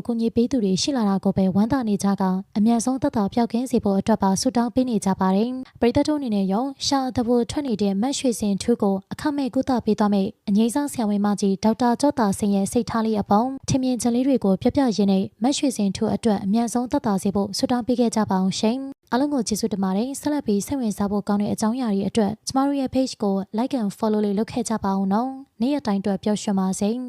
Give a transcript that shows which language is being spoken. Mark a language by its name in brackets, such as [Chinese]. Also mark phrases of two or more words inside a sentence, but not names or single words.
[Burmese] ကုညီပေးသူတွေရှိလာတာကိုပဲဝမ်းသာနေကြကအများဆုံးသက်သာပျောက်ကင်းစေဖို့အတွက်ပါဆုတောင်းပေးနေကြပါတယ်ပရိသတ်တို့အနေနဲ့ရောရှာတဘိုထွက်နေတဲ့မတ်ရွှေစင်ထူကိုအခမဲ့ကုသပေးသွားမယ့်အငြိမ်းစားဆရာဝန်မကြီးဒေါက်တာကျော့တာစိန်ရဲ့စိတ်ထားလေးအပေါင်းထင်မြင်ချက်လေးတွေကိုပြပြရင်းနဲ့မတ်ရွှေစင်ထူအတွက်အများဆုံးသက်သာစေဖို့ဆုတောင်းပေးခဲ့ကြပါအောင်ရှင်အားလုံးကိုကျေးဇူးတင်ပါတယ်ဆက်လက်ပြီးစိတ်ဝင်စားဖို့ကောင်းတဲ့အကြောင်းအရာတွေအတွက်ကျမတို့ရဲ့ page ကို [English] like and follow [Burmese] လေးလုပ်ခဲ့ကြပါအောင်နော်နေ့ရက်တိုင်းအတွက်ပျော်ရွှင်ပါစေ